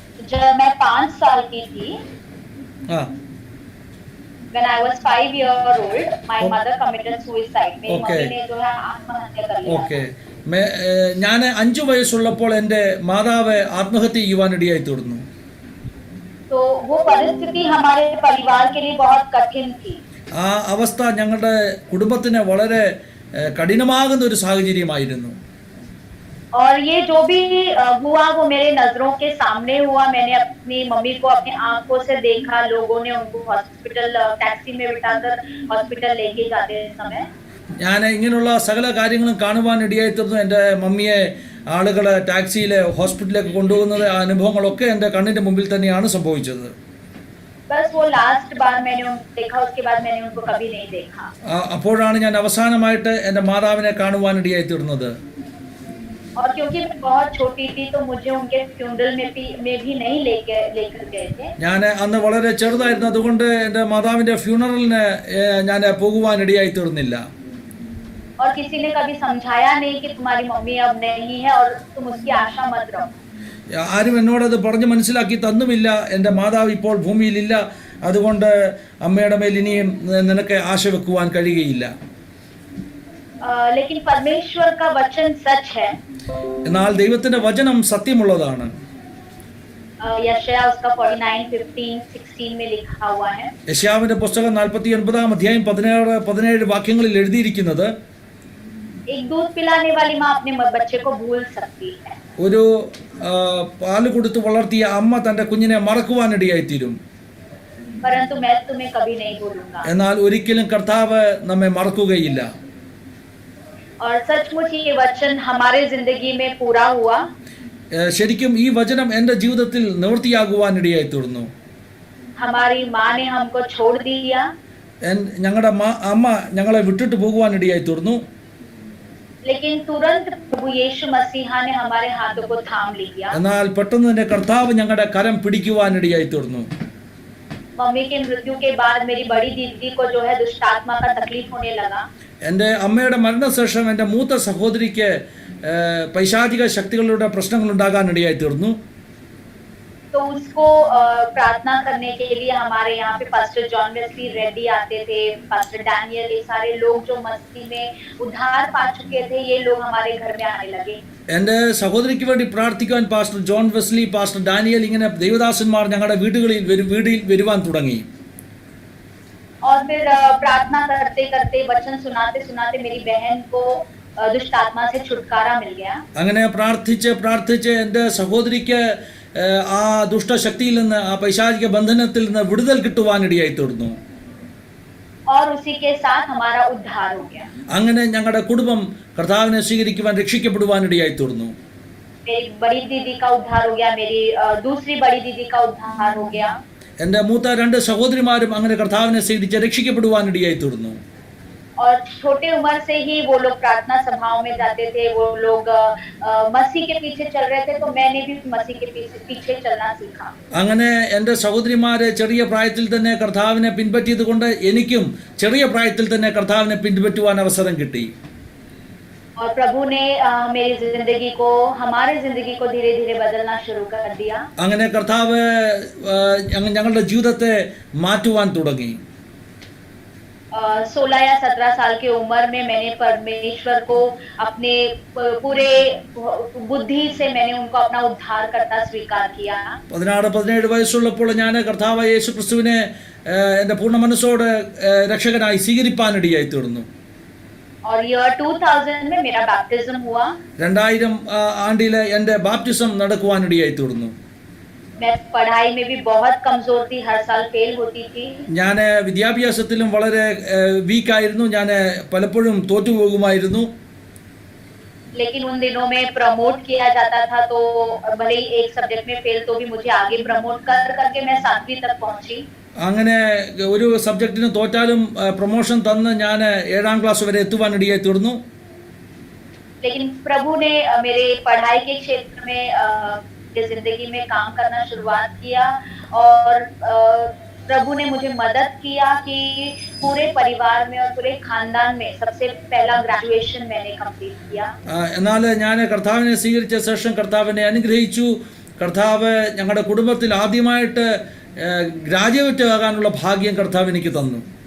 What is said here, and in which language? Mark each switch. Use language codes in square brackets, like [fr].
[hi] जब मैं 5 साल की थी, [en] when I was 5 years old, my mother committed suicide. [hi] मेरी मम्मी ने जो है आत्महत्या कर लिया। [en] Okay. [ml] ഞാൻ 5 വയസ്സുള്ളപ്പോൾ എൻ്റെ മാതാവ് ആത്മഹത്യ ചെയ്യുവാനിടയായി തീർന്നു। [hi] तो वो परिस्थिति हमारे परिवार के लिए बहुत कठिन थी। [ml] ആ അവസ്ഥ ഞങ്ങളുടെ കുടുംബത്തിന് വളരെ കഠിനമാകുന്ന ഒരു സാഹചര്യമായിരുന്നു। [hi] और ये जो भी हुआ वो मेरे नजरों के सामने हुआ। मैंने अपनी मम्मी को अपनी आंखों से देखा। लोगों ने उनको हॉस्पिटल टैक्सी में बिठाकर हॉस्पिटल लेके जाते समय [ml] ഞാൻ ഇങ്ങനെയുള്ള സകല കാര്യങ്ങളും കാണുവാൻ ഇടയായി തീർന്നു। എൻ്റെ മമ്മിയെ ആളുകളെ ടാക്സിയിൽ ഹോസ്പിറ്റലിലേക്ക് കൊണ്ടുപോകുന്നത് ആ അനുഭവങ്ങളൊക്കെ എൻ്റെ കണ്ണിൻ്റെ മുമ്പിൽ തന്നെയാണ് സംഭവിച്ചത്. [hi] बस वो लास्ट बार मैंने उनको देखा, उसके बाद मैंने उनको कभी नहीं देखा. [ml] അപ്പോഴാണ് ഞാൻ അവസാനമായിട്ട് എൻ്റെ മാതാവിനെ കാണുവാനിടയായി തീർന്നത്. [hi] और क्योंकि मैं बहुत छोटी थी तो मुझे उनके फ्यूनरल में भी नहीं लेकर गए थे. [ml] ഞാൻ അന്ന് വളരെ ചെറുതായിരുന്നു, അതുകൊണ്ട് എൻ്റെ മാതാവിൻ്റെ ഫ്യൂണറലിന് ഞാൻ പോകുവാനിടയായി തീർന്നില്ല. [hi] और किसी ने कभी समझाया नहीं कि तुम्हारी मम्मी अब नहीं है और तुम उसकी आशा मत रखो. [ml] ആരും എന്നോടത് പറഞ്ഞ് മനസ്സിലാക്കി തന്നുമില്ല. എൻ്റെ മാതാവ് ഇപ്പോൾ ഭൂമിയിലില്ല, അതുകൊണ്ട് അമ്മയുടെ മേൽ ഇനിയും നിനക്ക് ആശ വെക്കുവാൻ കഴിയുകയില്ല. [hi] लेकिन परमेश्वर का वचन सच है. [ml] എന്നാൽ ദൈവത്തിന്റെ വചനം സത്യമുള്ളതാണ്. [hi] यशायाह उसका 49:15-16 में लिखा हुआ है. [ml] യെശയ്യാവിന്റെ പുസ്തകം 49-ാം അധ്യായം 17 വാക്യങ്ങളിൽ എഴുതിയിരിക്കുന്നത്, [hi] एक दूध पिलाने वाली माँ अपने बच्चे को भूल सकती है. [ml] ഒരു പാല് കൊടുത്ത് വളർത്തിയ അമ്മ തന്റെ കുഞ്ഞിനെ മറക്കുവാനിടയായി തീരും. [hi] परंतु मैं तुम्हें कभी नहीं भूलूंगा. [ml] എന്നാൽ ഒരിക്കലും കർത്താവ് നമ്മെ മറക്കുകയില്ല. [hi] और सचमुच ये वचन हमारे जिंदगी में पूरा हुआ. [ml] ശരിക്കും ഈ വചനം എൻ്റെ ജീവിതത്തിൽ നിവൃത്തിയാകുവാനിടയായി തീർന്നു. [hi] हमारी माँ ने हमको छोड़ दिया. [ml] ഞങ്ങളുടെ അമ്മ ഞങ്ങളെ വിട്ടിട്ട് പോകുവാനിടയായി തീർന്നു. [hi] लेकिन तुरंत प्रभु यीशु मसीह ने हमारे हाथों को थाम लिया. [ml] എന്നാൽ പെട്ടെന്ന് തന്നെ കർത്താവ് ഞങ്ങളുടെ കരം പിടിക്കുവാനിടയായി തീർന്നു. [hi] मम्मी के मृत्यु के बाद मेरी बड़ी दीदी को जो है दुष्ट आत्मा का तकलीफ होने लगा. [ml] എൻ്റെ അമ്മയുടെ മരണശേഷം എൻ്റെ മൂത്ത സഹോദരിക്ക് പൈശാചിക ശക്തികളുടെ പ്രശ്നങ്ങൾ ഉണ്ടാകാനിടയായി തീർന്നു. [hi] तो उसको प्रार्थना करने के लिए हमारे यहाँ पे पास्टर जॉन वेस्ली रेड्डी आते थे, पास्टर डैनियल, ये सारे लोग जो मसीह में उद्धार पा चुके थे, ये लोग हमारे घर में आने लगे. [ml] എൻ്റെ സഹോദരിക്ക് വേണ്ടി പ്രാർത്ഥിക്കാൻ pastor John Wesley, pastor Daniel, ഇങ്ങനെ ദൈവദാസന്മാർ ഞങ്ങളുടെ വീടുകളിൽ വരുവാൻ തുടങ്ങി. [hi] और फिर प्रार्थना करते करते वचन सुनाते सुनाते मेरी बहन को दुष्ट आत्मा से छुटकारा मिल गया. [ml] അങ്ങനെ പ്രാർത്ഥിച്ച് എൻ്റെ സഹോദരിക്ക് ആ ദുഷ്ടശക്തിയിൽ നിന്ന്, ആ പൈശാചിക ബന്ധനത്തിൽ നിന്ന് വിടുതൽ കിട്ടുവാനിടയായി തീർന്നു. [hi] और उसी के साथ हमारा उद्धार हो गया. [ml] അങ്ങനെ ഞങ്ങളുടെ കുടുംബം കർത്താവിനെ സ്വീകരിക്കുവാൻ, രക്ഷിക്കപ്പെടുവാനിടയായി തീർന്നു. [hi] मेरी बड़ी दीदी का उद्धार हो गया, मेरी दूसरी बड़ी दीदी का उद्धार हो गया. [ml] എൻ്റെ മൂത്ത 2 സഹോദരിമാരും അങ്ങനെ കർത്താവിനെ സ്വീകരിച്ച് രക്ഷിക്കപ്പെടുവാനിടയായി തീർന്നു. [hi] और छोटे उम्र से ही वो लोग प्रार्थना सभाओं में जाते थे, वो लोग मसीह के पीछे चल रहे थे, तो मैंने भी मसीह के पीछे चलना सीखा. [ml] അങ്ങനെ എൻ്റെ സഹോദരിമാരെ ചെറിയ പ്രായത്തിൽ തന്നെ കർത്താവിനെ പിൻപറ്റിയത് കൊണ്ട് എനിക്കും ചെറിയ പ്രായത്തിൽ തന്നെ കർത്താവിനെ പിൻപറ്റുവാൻ അവസരം കിട്ടി. [hi] और प्रभु ने मेरी जिंदगी को, हमारे जिंदगी को धीरे धीरे बदलना शुरू कर दिया. [ml] അങ്ങനെ കർത്താവ് ഞങ്ങളുടെ ജീവിതത്തെ മാറ്റുവാൻ തുടങ്ങി. [hi] 16 या 17 साल की उम्र में मैंने परमेश्वर को अपने पूरे बुद्धि से मैंने उनको अपना उद्धार करता स्वीकार किया. [ml] 16-17 വയസ്സുള്ളപ്പോൾ ഞാൻ കർത്താവ് യേശു ക്രിസ്തുവിനെ എൻ്റെ പൂർണ്ണ മനസ്സോടെ രക്ഷകനായി സ്വീകരിപ്പാനിടയായി തീർന്നു. [hi] और ईयर 2000 में मेरा बैप्टिज्म हुआ. [ml] 2000 ആണ്ടിൽ എൻ്റെ ബാപ്റ്റിസം നടക്കുവാനിടയായി തീർന്നു. [hi] मैं पढ़ाई में भी बहुत कमजोर थी, हर साल फेल होती थी. [ml] ഞാൻ വിദ്യാഭ്യാസത്തിലും വളരെ വീക്കായിരുന്നു, ഞാൻ പലപ്പോഴും തോറ്റുപോകുമായിരുന്നു. [hi] लेकिन उन दिनों में प्रमोट किया जाता था, तो भले ही एक सब्जेक्ट में फेल तो भी मुझे आगे प्रमोट करके मैं 7वीं तक पहुंची. [ml] അങ്ങനെ ഒരു സബ്ജക്റ്റിന് തോറ്റാലും പ്രൊമോഷൻ തന്ന് ഞാൻ 7ാം ക്ലാസ് വരെ എത്തുവാനിടയായി തീർന്നു. [hi] लेकिन प्रभु ने मेरे पढ़ाई के क्षेत्र में जिंदगी में काम करना शुरुआत किया, और प्रभु ने मुझे मदद किया कि पूरे परिवार में और पूरे खानदान में सबसे पहला ग्रेजुएशन मैंने कंप्लीट किया. [ml] എന്നാൽ ഞാൻ കർത്താവിനെ സ്വീകരിച്ച ശേഷം കർത്താവിനെ അനുഗ്രഹിച്ചു. കർത്താവ് ഞങ്ങളുടെ കുടുംബത്തിൽ ആദ്യമായിട്ട് ഗ്രാജുവേറ്റ് ആകാനുള്ള ഭാഗ്യം കർത്താവ് എനിക്ക് തന്നു.